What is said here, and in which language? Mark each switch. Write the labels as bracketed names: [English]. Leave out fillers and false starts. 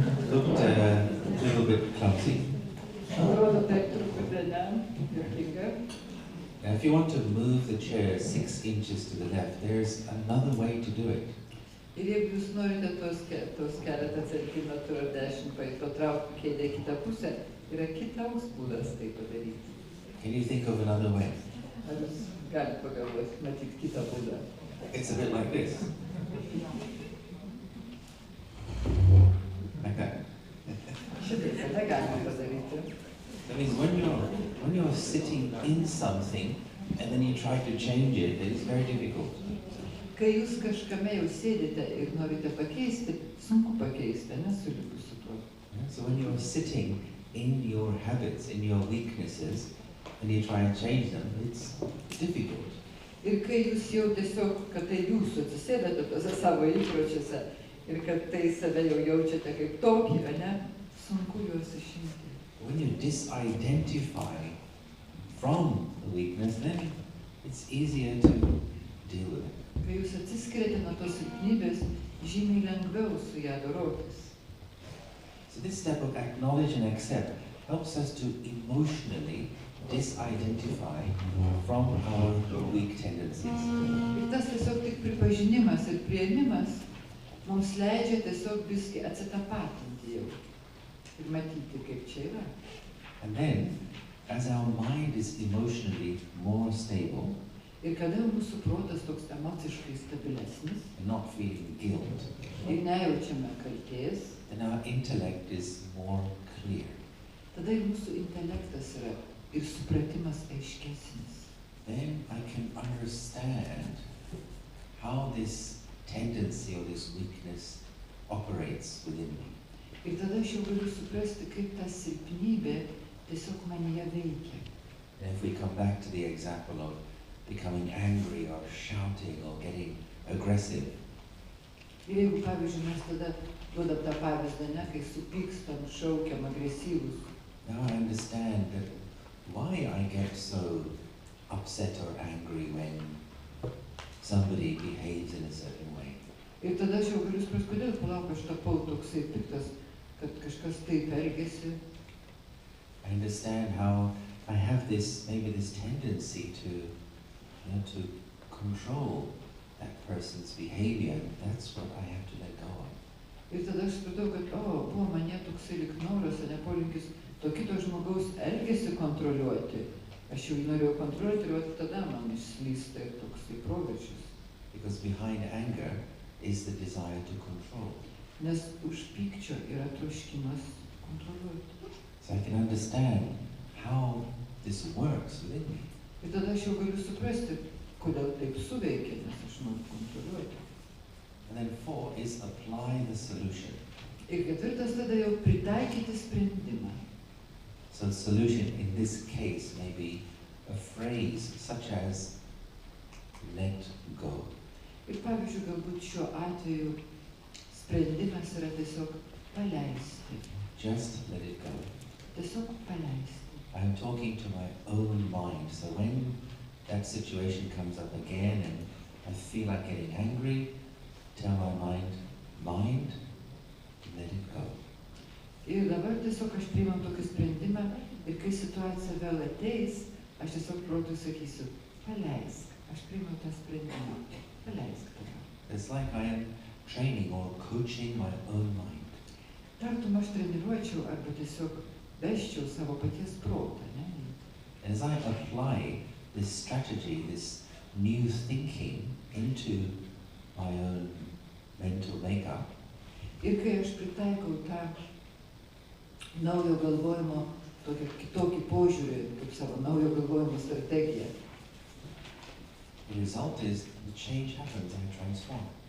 [English] Looked a little bit clumsy. [Lithuanian] Atrodo taip truputį, ne? Juokinga. [English] Now, if you want to move the chair 6 inches to the left, there's another way to do it. [Lithuanian] Ir jeigu jūs norite tos keletą centimetrų ar 10 patraukti kėdę į kitą pusę, yra kitas būdas tai padaryti. [English] Can you think of another way? [Lithuanian] Ar jūs galite pagalvoti, matyti kitą būdą? [English] It's a bit like this. Like that. [Lithuanian] Šitaip, negalima padaryti. [English] That means when you're sitting in something and then you try to change it, it's very difficult. [Lithuanian] Kai jūs kažkame jau sėdite ir norite pakeisti, sunku pakeisti, nesulikus su tuo. [English] So when you're sitting in your habits, in your weaknesses, and you try and change them, it's difficult. [Lithuanian] Ir kai jūs jau tiesiog, kad tai jūsų atsisėdate tose savo įpročiuose ir kad tai save jau jaučiate kaip tokį, ne, sunku juos išimti. [English] When you disidentify from the weakness, then it's easier to deal with it. [Lithuanian] Kai jūs atsiskiriate nuo tos silpnybės, žymiai lengviau su ją dorotis. [English] So this step of acknowledge and accept helps us to emotionally disidentify from our weak tendencies. [Lithuanian] Ir tas tiesiog tik pripažinimas ir priėmimas mums leidžia tiesiog biskį atsitapatinti jau ir matyti, kaip čia yra. [English] And then, as our mind is emotionally more stable, [Lithuanian] Ir kada mūsų protas toks emociškai stabilesnis [English] and not feeling guilt, [Lithuanian] ir nejaučiame kaltės, [English] then our intellect is more clear. [Lithuanian] tada ir mūsų intelektas yra ir supratimas aiškesnis. [English] Then I can understand how this tendency or this weakness operates within me. [Lithuanian] Ir tada aš jau galiu suprasti, kaip ta silpnybė tiesiog manyje veikia. [English] And if we come back to the example of becoming angry or shouting or getting aggressive, [Lithuanian] Ir jeigu, pavyzdžiui, mes tada duodam tą pavyzdį, ne, kai supykstam, šaukiam, agresyvus, [English] now I understand that why I get so upset or angry when somebody behaves in a certain way. [Lithuanian] Ir tada aš jau galiu suprasti, kodėl palauk aš tapau toksai piktas, kad kažkas taip elgėsi. [English] I understand how I have this, maybe this tendency to control that person's behavior. That's what I have to let go of. [Lithuanian] Ir tada aš supratau, kad, buvo mane toksai lyg noras, ne polinkis to kito žmogaus elgesį kontroliuoti. Aš jau jį norėjau kontroliuoti ir tada man išslysta ir toksai proveržis. [English] Because behind anger is the desire to control. [Lithuanian] Nes už pykčio yra troškimas kontroliuoti. [English] So I can understand how this works within me. [Lithuanian] Ir tada aš jau galiu suprasti, kodėl taip suveikia, nes aš noriu kontroliuoti. [English] And then 4 is apply the solution. [Lithuanian] Ir 4 tada jau pritaikyti sprendimą. [English] So the solution in this case may be a phrase such as let go. [Lithuanian] Ir pavyzdžiui, galbūt šiuo atveju sprendimas yra tiesiog paleisti. [English] Just let it go. [Lithuanian] Tiesiog paleisti. [English] I'm talking to my own mind. So when that situation comes up again and I feel like getting angry, tell my mind, let it go. [Lithuanian] Ir dabar tiesiog aš priimam tokį sprendimą ir kai situacija vėl ateis, aš tiesiog protui sakysiu, paleisk. Aš priimam tą sprendimą. Paleisk tada. [English] It's like I am training or coaching my own mind. [Lithuanian] Tartum aš treniruočiau arba tiesiog vesčiau savo paties protą, ne? [English] And as I apply this strategy, this new thinking into my own mental makeup, [Lithuanian] ir kai aš pritaikau tą naujo galvojimo, kitokį požiūrį, kaip savo naujo galvojimo strategiją, [English] the result is the change happens, I transform.